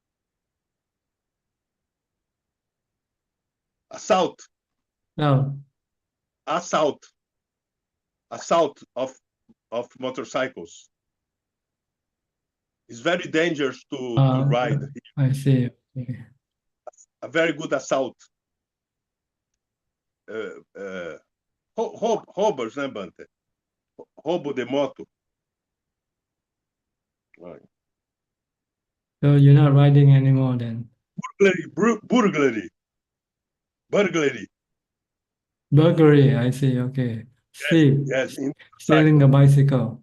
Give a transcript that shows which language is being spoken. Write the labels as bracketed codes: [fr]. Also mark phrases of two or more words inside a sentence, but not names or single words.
[en] Assault. No. Assault of motorcycles. It's very dangerous to ride. I see. Okay. A very good assault. [pt] Roubers, né, Bante? Roubo de moto. Right. [en] So you're not riding anymore then? Burglary. Burglary, I see. Okay. Thief. Yes. Stealing the bicycle.